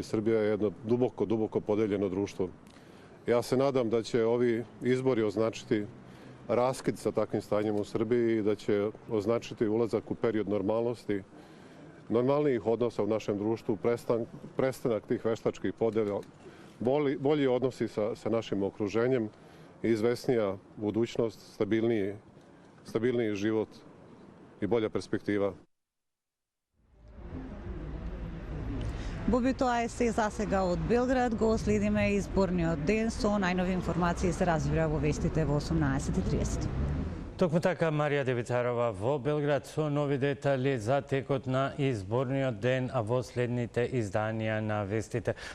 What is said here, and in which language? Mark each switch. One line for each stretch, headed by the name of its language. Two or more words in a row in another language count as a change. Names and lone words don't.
Serbian: Srbija je jedno duboko podeljeno društvo. Ja se nadam da će ovi izbori označiti raskid sa takvim stanjem u Srbiji i da će označiti ulazak u period normalnosti, normalnijih odnosa u našem društvu, prestanak tih veštačkih podela, bolji odnosi sa našim okruženjem i izvesnija budućnost, stabilniji život i bolja perspektiva.
Macedonian: Боби, тоа е се за сега од Белград. Го следиме изборниот ден со најнови информации се развива во вестите во 18:30. Токму така, Марија Девицарова во Белград со нови детали за текот на изборниот ден, а во следните изданија на вестите.